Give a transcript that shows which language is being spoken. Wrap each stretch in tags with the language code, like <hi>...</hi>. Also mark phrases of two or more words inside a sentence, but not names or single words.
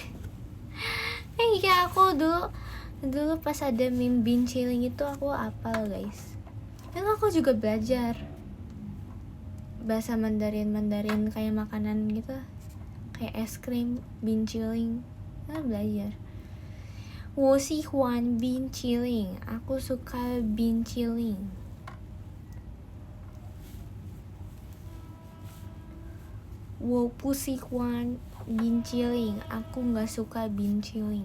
<id>Iya aku dulu pas ada meme binciling itu aku hafal guys. Dan aku juga belajar bahasa Mandarin kayak makanan gitu, kayak es krim, binciling. Belajar.</id> <zh>我喜欢冰淇淋.</zh> <id>Aku suka binciling.</id> <zh>我不喜欢冰淇淋.</zh> <id>Aku nggak suka binciling.</id>